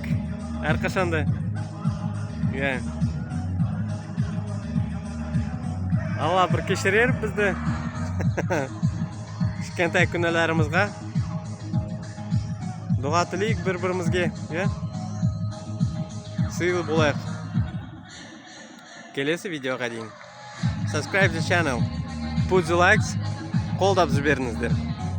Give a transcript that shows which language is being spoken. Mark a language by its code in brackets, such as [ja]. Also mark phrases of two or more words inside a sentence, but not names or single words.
[kk] Әрқашанда. Иә. Алла бір кешірер бізді. Кішкентай күнәларымызға. Дұға тілейік бір-бірімізге. Иә. Сыйлы болайық. Келесі видеоға дейін. [en] Subscribe the channel. Put the likes. [kk] Қолдап жіберіңіздер.